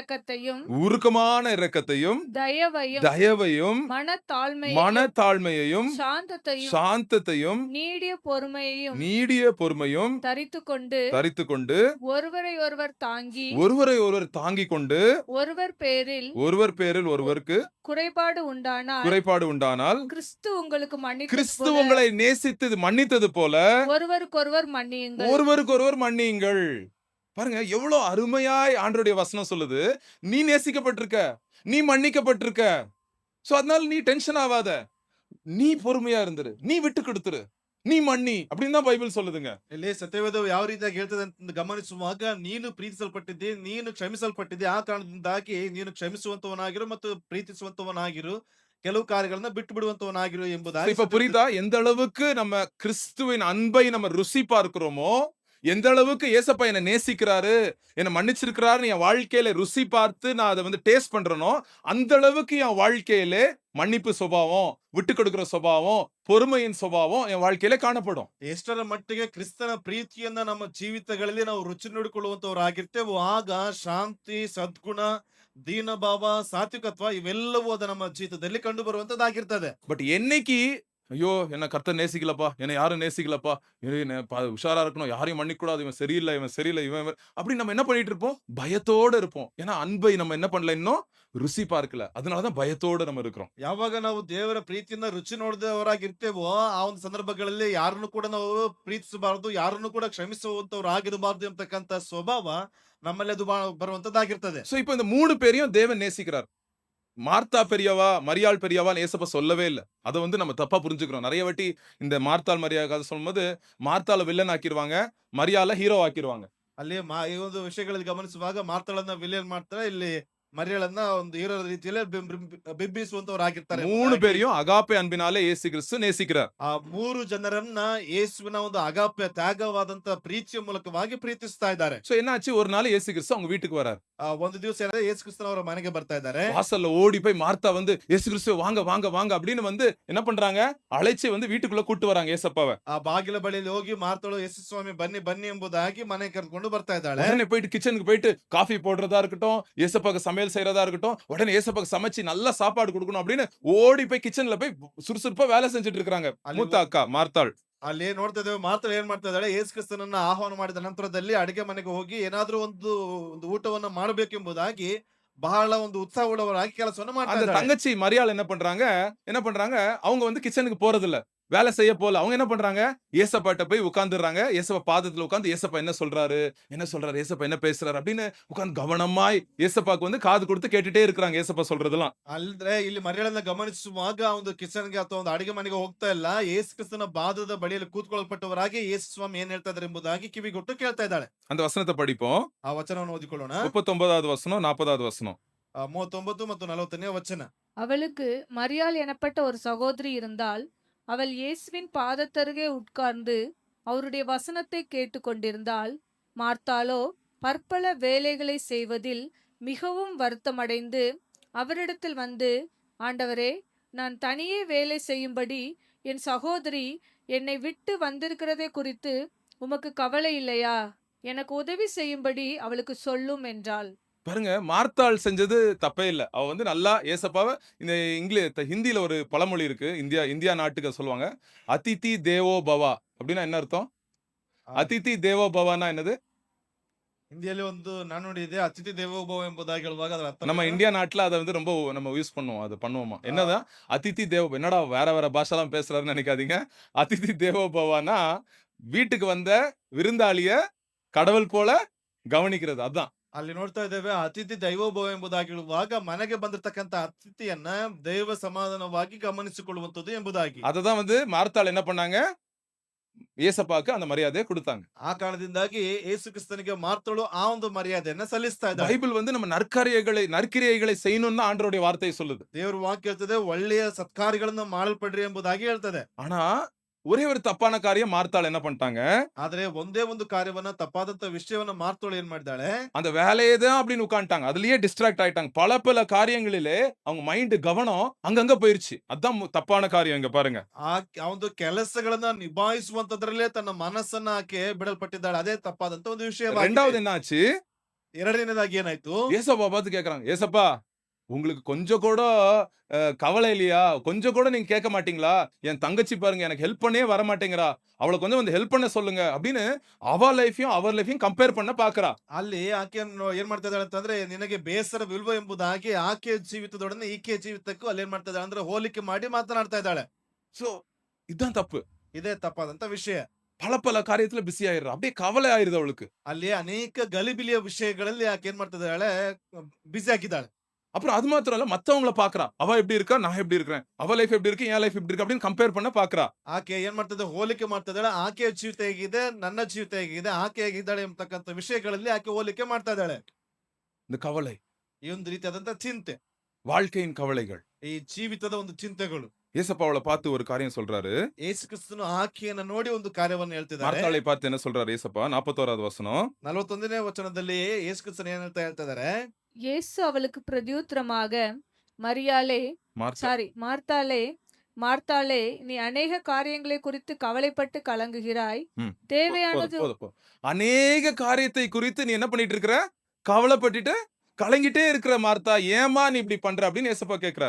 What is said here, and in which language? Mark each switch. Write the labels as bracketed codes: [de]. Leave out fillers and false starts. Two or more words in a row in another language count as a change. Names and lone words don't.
[ta] இரக்கத்தையும் தயவையும் மனத்தாழ்மையையும் சாந்தத்தையும் நீடிய பொறுமையும் தரித்துக்கொண்டு ஒருவரை ஒருவர் தாங்கிக் கொண்டு ஒருவர் பேரில் ஒருவருக்கு குறைபாடு உண்டானால் கிறிஸ்து உங்களை நேசித்து மன்னித்தது போல ஒருவருக்கொருவர் மன்னியுங்கள். பாருங்க எவ்வளவு அருமையாய் ஆண்டவருடைய வசனம் சொல்லுது. நீ நேசிக்கப்பட்டிருக்க, நீ மன்னிக்கப்பட்டிருக்க. சோ அதனால நீ டென்ஷன் ஆகாத, நீ பொறுமையா இருந்துரு, நீ விட்டு கொடுத்துரு, நீ மன்னி அப்படின்னு தான் பைபிள் சொல்லுதுங்க. [kn] ಇಲ್ಲಿ ಸತ್ಯವೇದವು ಯಾವ ರೀತಿಯಾಗಿ ಹೇಳ್ತದೆ ಅಂತ ಗಮನಿಸುವಾಗ, ನೀನು ಪ್ರೀತಿಸಲ್ಪಟ್ಟಿದ್ದೆ, ನೀನು ಕ್ಷಮಿಸಲ್ಪಟ್ಟಿದ್ದೆ, ಆ ಕಾರಣದಿಂದಾಗಿ ನೀನು ಕ್ಷಮಿಸುವಂತವನಾಗಿರು ಮತ್ತು ಪ್ರೀತಿಸುವಂತವನಾಗಿರು, ಕೆಲವು ಕಾರ್ಯಗಳನ್ನ ಬಿಟ್ಟು ಬಿಡುವಂತವನಾಗಿರು ಎಂಬುದಾಗಿ. [ta] இப்ப புரியுதா எந்த அளவுக்கு நம்ம கிறிஸ்துவின் அன்பை நம்ம ருசி பார்க்கிறோமோ, எந்த அளவுக்கு ஏசப்பா என்ன நேசிக்கிறாரு, என்ன மன்னிச்சிருக்கிறாரு, என் வாழ்க்கையில ருசி பார்த்து நான் அதை வந்து டேஸ்ட் பண்றேனோ, அந்த அளவுக்கு என் வாழ்க்கையில மன்னிப்பு சுபாவம், விட்டு கொடுக்கிற சுபாவம், பொறுமையின் சுபாவம் என் வாழ்க்கையில ಕಾಣப்படும். [kn] ಎಷ್ಟರ ಮಟ್ಟಿಗೆ ಕ್ರಿಸ್ತನ ಪ್ರೀತಿಯನ್ನ ನಮ್ಮ ಜೀವಿತಗಳಲ್ಲಿ ನಾವು ರುಚಿ ನೋಡಿಕೊಳ್ಳುವಂತವರಾಗಿರ್ತೇವೋ, ಆಗ ಶಾಂತಿ, ಸದ್ಗುಣ, ದೀನಭಾವ, ಸಾತ್ವಿಕತ್ವ ಇವೆಲ್ಲವೂ ಅದು ನಮ್ಮ ಜೀವಿತದಲ್ಲಿ ಕಂಡು ಬರುವಂತದ್ದಾಗಿರ್ತದೆ. [ta] பட் என்னைக்கு ஐயோ என்ன கர்த்தர் நேசிக்கலப்பா, என்னை யாரும் நேசிக்கலப்பா, உஷாரா இருக்கணும், யாரையும் மன்னிக்க கூடாது, இவன் சரியில்லை இவன் அப்படி நம்ம என்ன பண்ணிட்டு இருப்போம்? பயத்தோட இருப்போம். ஏன்னா அன்பை நம்ம என்ன பண்ணல, இன்னும் ருசி பார்க்கல. அதனாலதான் பயத்தோட நம்ம இருக்கிறோம். [kn] ಯಾವಾಗ ನಾವು ದೇವರ ಪ್ರೀತಿಯನ್ನ ರುಚಿ ನೋಡಿದವರಾಗಿರ್ತೇವೋ, ಆ ಒಂದು ಸಂದರ್ಭಗಳಲ್ಲಿ ಯಾರನ್ನು ಕೂಡ ನಾವು ಪ್ರೀತಿಸಬಾರದು, ಯಾರನ್ನು ಕೂಡ ಕ್ಷಮಿಸುವಂತವ್ರು ಆಗಿರಬಾರದು ಎಂಬತಕ್ಕಂತ ಸ್ವಭಾವ ನಮ್ಮಲ್ಲಿ ಅದು ಬರುವಂತದ್ದಾಗಿರ್ತದೆ. [ta] சோ இப்போ இந்த 3 பேரையும் தேவன் நேசிக்கிறார். மார்த்தா பெரியவா, மரியாள் பெரியவா ஏசப்பா சொல்லவே இல்லை. அதை வந்து நம்ம தப்பா புரிஞ்சுக்கிறோம். நிறைய வாட்டி இந்த மார்த்தாள் மரியா கதை சொல்லும்போது மார்த்தாள வில்லன் ஆக்கிடுவாங்க, மரியாள ஹீரோ ஆக்கிடுவாங்க. [kn] ಅಲ್ಲಿ ಈ ಒಂದು ವಿಷಯಗಳಲ್ಲಿ ಗಮನಿಸುವಾಗ ಮಾರ್ತಾಳನ್ನ ವಿಲಿಯನ್ ಮಾಡ್ತಾರೆ, ಇಲ್ಲಿ ಮರಿಯಳನ್ನ ಒಂದು ಹೀರೋ ರೀತಿಯಲ್ಲಿ ಬಿಂಬಿಸುವಂತವರಾಗಿರ್ತಾರೆ 3 ಎಂಬುದಾಗಿ [ta] பேரையும் அகாப்பே அன்பினாலே இயேசு கிறிஸ்து நேசிக்கிறார். [kn] ಆ 3 ಜನರನ್ನ ಯೇಸುವಿನ ಒಂದು ಅಗಾಪ್ಯ ತ್ಯಾಗವಾದಂತ ಪ್ರೀತಿಯ ಮೂಲಕವಾಗಿ ಪ್ರೀತಿಸ್ತಾ ಇದ್ದಾರೆ. [ta] சோ என்னாச்சு, ஒரு நாள் இயேசு கிறிஸ்து அவங்க வீட்டுக்கு வரார். [kn] ಒಂದು ದಿವಸ ಏನಾದ್ರೆ ಯೇಸು ಕ್ರಿಸ್ತನ ಅವರ ಮನೆಗೆ ಬರ್ತಾ ಇದ್ದಾರೆ. [ta] வாசல்ல ஓடி போய் மார்த்தா வந்து இயேசு கிறிஸ்து வாங்க வாங்க வாங்க அப்படின்னு வந்து என்ன பண்றாங்க, அழைச்சு வந்து வீட்டுக்குள்ள கூட்டு வராங்க ஏசப்பாவை. [kn] ಆ ಬಾಗಿಲ ಬಳಿಯಲ್ಲಿ ಹೋಗಿ ಮಾರ್ತಳು ಯೇಸು ಸ್ವಾಮಿ ಬನ್ನಿ ಬನ್ನಿ ಎಂಬುದಾಗಿ ಮನೆ ಕರೆದುಕೊಂಡು ಬರ್ತಾ ಇದ್ದಾಳೆ. [ta] உடனே போயிட்டு கிச்சனுக்கு போயிட்டு காஃபி போடுறதா இருக்கட்டும், ஏசப்பாக்கு சமையல் செய்யறதா இருக்கட்டும், உடனே ஏசப்பாக்கு சமைச்சு நல்ல சாப்பாடு கொடுக்கணும் அப்படின்னு ஓடி போய் கிச்சன்ல போய் சுறுசுறுப்பா வேலை செஞ்சுட்டு இருக்காங்க மூத்த அக்கா மார்த்தாள். [kn] ಅಲ್ಲಿ ನೋಡ್ತಾ ಇದ್ದೇವೆ ಮಾರ್ತಳು ಏನ್ ಮಾಡ್ತಾ ಇದ್ದಾಳೆ, ಯೇಸು ಕ್ರಿಸ್ತನನ್ನ ಆಹ್ವಾನ ಮಾಡಿದ ನಂತರದಲ್ಲಿ ಅಡಿಗೆ ಮನೆಗೆ ಹೋಗಿ ಏನಾದ್ರೂ ಒಂದು ಊಟವನ್ನ ಮಾಡಬೇಕೆಂಬುದಾಗಿ ಬಹಳ ಒಂದು ಉತ್ಸಾಹ ಉಳ್ಳವರಾಗಿ ಕೆಲಸವನ್ನ ಮಾಡ್ತಾ அந்த ಇದ್ದಾಳೆ. [ta] தங்கச்சி மரியாள் என்ன பண்றாங்க, அவங்க வந்து கிச்சனுக்கு போறது இல்ல, வேலை செய்ய போல. அவங்க என்ன பண்றாங்க, ஏசப்பாட்ட போய் உட்கார்ந்துடுறாங்க. ஏசப்பா பாதத்துல உட்கார்ந்து ஏசப்பா என்ன சொல்றாரு, ஏசப்பா என்ன பேசுறாரு அப்படின்னு உட்கார்ந்து கவனமாய் ஏசப்பாக்கு வந்து காது கொடுத்து கேட்டுட்டே இருக்கிறாங்க ஏசப்பா சொல்றதெல்லாம். [kn] ಅಲ್ದ್ರೆ ಇಲ್ಲಿ ಮರಿಯಳನ್ನ ಗಮನಿಸುವಾಗ ಒಂದು ಕಿಚನ್ಗೆ ಅಥವಾ ಒಂದು ಅಡಿಗೆ ಮನೆಗೆ ಹೋಗ್ತಾ ಇಲ್ಲ, ಯೇಸು ಕ್ರಿಸ್ತನ ಪಾದದ ಬಳಿಯಲ್ಲಿ ಕೂತ್ಕೊಳ್ಪಟ್ಟವರಾಗಿ ಯೇಸು ಸ್ವಾಮಿ ಏನ್ ಹೇಳ್ತಾ ಇದ್ದಾರೆ ಎಂಬುದಾಗಿ ಕಿವಿಗೊಟ್ಟು ಕೇಳ್ತಾ ಇದ್ದಾಳೆ. [ta] அந்த வசனத்தை படிப்போம். [kn] ಆ ವಚನವನ್ನು ಓದಿಕೊಳ್ಳೋಣ. [ta] 39வது வசனம் 40வது வசனம். [kn] 39 ಮತ್ತು 40ನೇ ವಚನ. [ta] அவளுக்கு மரியாள் எனப்பட்ட ஒரு சகோதரி இருந்தாள். அவள் இயேசுவின் பாதத்தருகே உட்கார்ந்து அவருடைய வசனத்தை கேட்டுக்கொண்டிருந்தாள். மார்த்தாளோ பற்பல வேலைகளை செய்வதில் மிகவும் வருத்தமடைந்து அவரிடத்தில் வந்து, ஆண்டவரே, நான் தனியே வேலை செய்யும்படி என் சகோதரி என்னை விட்டு வந்திருக்கிறதை குறித்து உமக்கு கவலை இல்லையா? எனக்கு உதவி செய்யும்படி அவளுக்கு சொல்லும் என்றாள். பாருங்க, மார்த்தாள் செஞ்சது தப்பே இல்ல. அவ வந்து நல்லா ஏசப்பாவை இந்த ஹிந்தியில ஒரு பழமொழி இருக்கு. இந்தியா நாட்டுக்கு சொல்லுவாங்க, [sa] अतिथि देवो भव [ta] அப்படின்னா என்ன அர்த்தம்? [sa] अतिथि देवो [ta] பவானா என்னது? [kn] ಹಿಂದಿಯಲ್ಲಿ ಒಂದು ನಾನುಡಿ ಇದೆ, [sa] अतिथि देवोभव [kn] ಎಂಬುದಾಗಿ ಹೇಳುವಾಗ ಅದರ ಅರ್ಥ [ta] நம்ம இந்தியா நாட்டுல அதை வந்து ரொம்ப நம்ம யூஸ் பண்ணுவோம், அதை பண்ணுவோமா. என்னதான் [sa] अतिथि देवो, [ta] என்னடா வேற பாஷெல்லாம் பேசுறாருன்னு நினைக்காதீங்க. [sa] अतिथि देवो [ta] பவானா வீட்டுக்கு வந்த விருந்தாளிய கடவுள் போல கவனிக்கிறது, அதான். [kn] ಅಲ್ಲಿ ನೋಡ್ತಾ ಇದ್ದೇವೆ, [sa] अतिथि दैवोभव [kn] ಎಂಬುದಾಗಿ ಹೇಳುವಾಗ ಮನೆಗೆ ಬಂದಿರತಕ್ಕಂತ ಅತಿಥಿಯನ್ನ ದೈವ ಸಮಾಧಾನವಾಗಿ ಗಮನಿಸಿಕೊಳ್ಳುವಂತದ್ದು ಎಂಬುದಾಗಿ. [ta] அததான் வந்து மார்த்தாள் என்ன பண்ணாங்க, ஏசப்பாக்கு அந்த மரியாதையை கொடுத்தாங்க. [kn] ಆ ಕಾರಣದಿಂದಾಗಿ ಯೇಸು ಕ್ರಿಸ್ತನಿಗೆ ಮಾರ್ತಳು ಆ ಒಂದು ಮರ್ಯಾದೆಯನ್ನ ಸಲ್ಲಿಸ್ತಾ ಇದ್ದಾಳೆ. [ta] பைபிள் வந்து நம்ம நற்கிரியைகளை செய்யணும்னு ஆண்டவருடைய வார்த்தை சொல்லுது. [kn] ದೇವರ ವಾಕ್ಯ ಹೇಳ್ತದೆ, ಒಳ್ಳೆಯ ಸತ್ಕಾರ್ಯಗಳನ್ನ ಮಾಡಲ್ಪಡ್ರಿ ಎಂಬುದಾಗಿ ಹೇಳ್ತದೆ. [ta] ஆனா ஒரே ஒரு தப்பான காரியம் மார்த்தாள் என்ன பண்ணிட்டாங்க, [kn] ಆದ್ರೆ ಒಂದೇ ಒಂದು ಕಾರ್ಯವನ್ನ, ತಪ್ಪಾದಂತ ವಿಷಯವನ್ನ ಮಾರ್ತಳು ಏನ್ ಮಾಡಿದಾಳೆ, [ta] அந்த வேலையே தான் அப்படின்னு உட்காந்துட்டாங்க. அதுலயே டிஸ்ட்ராக்ட் ஆயிட்டாங்க. பல காரியங்களிலே அவங்க மைண்ட் கவனம் அங்கங்க போயிருச்சு. அதான் தப்பான காரியம். இங்க பாருங்க, [kn] ಆ ಒಂದು ಕೆಲಸಗಳನ್ನ ನಿಭಾಯಿಸುವಂತದ್ರಲ್ಲೇ ತನ್ನ ಮನಸ್ಸನ್ನ ಆಕೆ ಬಿಡಲ್ಪಟ್ಟಿದ್ದಾಳೆ. ಅದೇ ತಪ್ಪಾದಂತ ಒಂದು ವಿಷಯ. [ta] ரெண்டாவது என்ன ஆச்சு, [kn] ಎರಡನೇದಾಗಿ ಏನಾಯ್ತು, [ta] ஏசப்பா பார்த்து கேக்குறாங்க, ஏசப்பா உங்களுக்கு கொஞ்சம் கூட கவலை இல்லையா? கொஞ்சம் கூட நீங்க கேட்க மாட்டீங்களா? என் தங்கச்சி பாருங்க, எனக்கு ஹெல்ப் பண்ணவே வர மாட்டேங்கிறா, அவளை கொஞ்சம் வந்து ஹெல்ப் பண்ண சொல்லுங்க அப்படின்னு அவர் லைஃபையும் கம்பேர் பண்ண பாக்குறா. [kn] ಅಲ್ಲಿ ಆಕೆಯನ್ನು ಏನ್ ಮಾಡ್ತಾ ಇದ್ದಾಳೆ ಅಂತಂದ್ರೆ, ನಿನಗೆ ಬೇಸರವಿಲ್ವ ಎಂಬುದಾಗಿ ಆಕೆಯ ಜೀವಿತದೊಡನೆ ಈಕೆಯ ಜೀವಿತಕ್ಕೂ ಅಲ್ಲಿ ಏನ್ ಮಾಡ್ತಾ ಇದ್ದಾಳೆ ಅಂದ್ರೆ ಹೋಲಿಕೆ ಮಾಡಿ ಮಾತನಾಡ್ತಾ ಇದ್ದಾಳೆ. [ta] சோ இதுதான் தப்பு. [kn] ಇದೇ ತಪ್ಪಾದಂತ ವಿಷಯ. [ta] பல காரியத்துல பிஸி ஆயிடுறா, அப்படியே கவலை ஆயிருது அவளுக்கு. [kn] ಅಲ್ಲಿ ಅನೇಕ ಗಲಿಬಿಲಿಯ ವಿಷಯಗಳಲ್ಲಿ ಆಕೆ ಏನ್ ಮಾಡ್ತಾ ಇದ್ದಾಳೆ, ಬಿಸಿ ಆಗಿದ್ದಾಳೆ. [ta] அப்புறம் அது மாத்திரம் இல்ல, மத்தவங்கள பாக்குறா. அவ எப்படி இருக்கா, நான் எப்படி இருக்கிறேன், அவ லைஃப் எப்படி இருக்கு, என் லைஃப் எப்படி இருக்கு அப்படின்னு கம்பேர் பண்ண பாக்குறா. [kn] ಆಕೆ ಏನ್ ಮಾಡ್ತಾ ಹೋಲಿಕೆ ಮಾಡ್ತಾ ಇದ್ದಾಳೆ. ಆಕೆಯ ಜೀವಿತ ಹೇಗಿದೆ, ನನ್ನ ಜೀವಿತ ಹೇಗಿದೆ, ಆಕೆ ಹೇಗಿದ್ದಾಳೆ ಎಂಬತಕ್ಕಂತ ವಿಷಯಗಳಲ್ಲಿ ಆಕೆ ಹೋಲಿಕೆ ಮಾಡ್ತಾ ಇದ್ದಾಳೆ. [ta] இந்த கவலை, [kn] ಈ ಒಂದು ರೀತಿಯಾದಂತ ಚಿಂತೆ, [ta] வாழ்க்கையின் கவலைகள். [kn] ಈ ಜೀವಿತದ ಒಂದು ಚಿಂತೆಗಳು. [ta] ஏசப்பாவளை பார்த்து ஒரு காரியம் சொல்றாரு. [kn] ಯೇಸು ಕ್ರಿಸ್ತನು ಆಕೆಯನ್ನ ನೋಡಿ ಒಂದು ಕಾರ್ಯವನ್ನು ಹೇಳ್ತಿದ್ದಾರೆ. [ta] மார்த்தாளை பார்த்து என்ன சொல்றாரு ஏசப்பா? 41வது வசனம். [kn] 41ನೇ ವಚನದಲ್ಲಿ ಯೇಸು ಕ್ರಿಸ್ತನು ಏನ್ ಹೇಳ್ತಾ ಇದ್ದಾರೆ, [ta] இயேசு அவளுக்கு பிரதியுத்தரமாக, மார்த்தாளே, மார்த்தாளே, நீ அநேக காரியங்களை குறித்து கவலைப்பட்டு கலங்குகிறாய். தேவையானது போதும். அநேக காரியத்தை குறித்து நீ என்ன பண்ணிட்டு இருக்கிற, கவலைப்பட்டுட்டு கலங்கிட்டே இருக்கிற மார்த்தா, ஏமா நீ இப்படி பண்ற அப்படின்னு ஏசப்பா கேக்குறாரு.